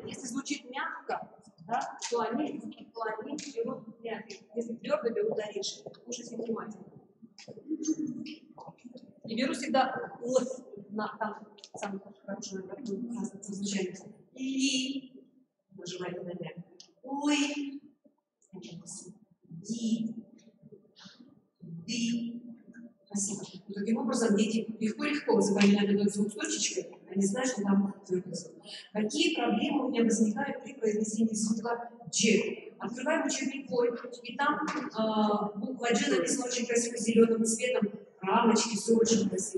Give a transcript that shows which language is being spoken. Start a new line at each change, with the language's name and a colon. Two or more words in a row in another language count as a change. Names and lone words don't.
Russian: Если звучит мягко, да, то они берут мягкие. Если твердо, берут орешек. Слушайте внимательно. И беру всегда там самый хороший звучание. Ли. Нажимайте на мягко. Лы. Ди. Ди. Спасибо. И таким образом дети легко запоминают этот звук с точечкой, они знают, что там твердый звук. Какие проблемы у меня возникают при произнесении звука Дж? Открываем учебник «Ой», и там буква Дж написана очень красиво зеленым цветом, рамочки, все очень красиво.